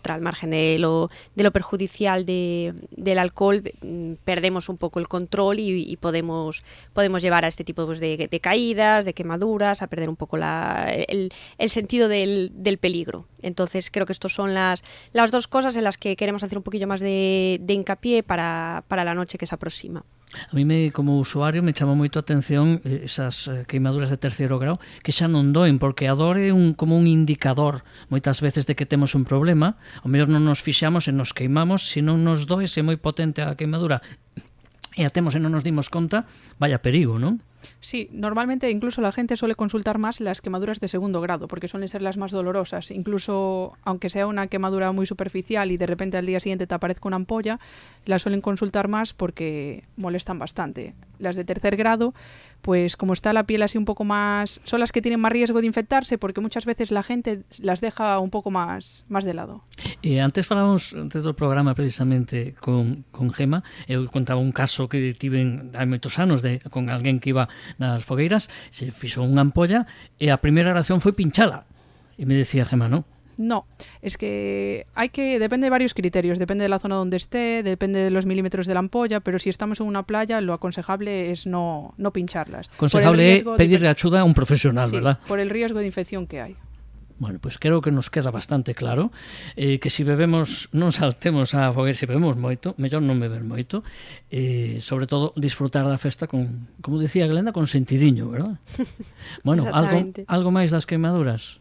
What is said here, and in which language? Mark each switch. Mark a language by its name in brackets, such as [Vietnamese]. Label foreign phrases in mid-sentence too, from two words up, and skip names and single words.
[Spanish] Al margen de lo perjudicial del alcohol, perdemos un poco el control y podemos llevar a este tipo pues, de caídas, de quemaduras, a perder un poco el sentido del peligro. Entonces creo que estas son las dos cosas en las que queremos hacer un poquillo más de hincapié para la noche que se aproxima. [Galician] A mí como usuario me chama moito a atención esas queimaduras de terceiro grau que xa non doen, porque a dor é como un indicador moitas veces de que temos un problema. O mellor non nos fixamos e nos queimamos, se non nos doe, se moi potente a queimadura e a temos e non nos dimos conta, vaya perigo, non? [Spanish] Sí, normalmente incluso la gente suele consultar más las quemaduras de segundo grado, porque suelen ser las más dolorosas. Incluso aunque sea una quemadura muy superficial y de repente al día siguiente te aparezca una ampolla, las suelen consultar más porque molestan bastante. Las de tercer grado, pues como está la piel así un poco más, son las que tienen más riesgo de infectarse, porque muchas veces la gente las deja un poco más de lado. [Galician] Antes falábamos, antes do programa precisamente con Gema, eu contaba un caso que tiven hai moitos anos con alguén que iba nas fogueiras, se fixo unha ampolla e a primeira reacción foi pinchala. E me decía Gema, non? [Spanish] No, es que depende de varios criterios, depende de la zona donde esté, depende de los milímetros de la ampolla, pero si estamos en una playa, lo aconsejable es no pincharlas. [Galician] Aconsejable é pedirle axuda a un profesional, sí, verdad? [Spanish] Por el riesgo de infección que hai. [Galician] Bueno, pues creo que nos queda bastante claro que se bebemos, non saltemos a fogueira, se bebemos moito, mellor non beber moito, sobre todo disfrutar da festa con, como dicía Glenda, con sentidiño, verdad? Bueno, algo máis das queimaduras?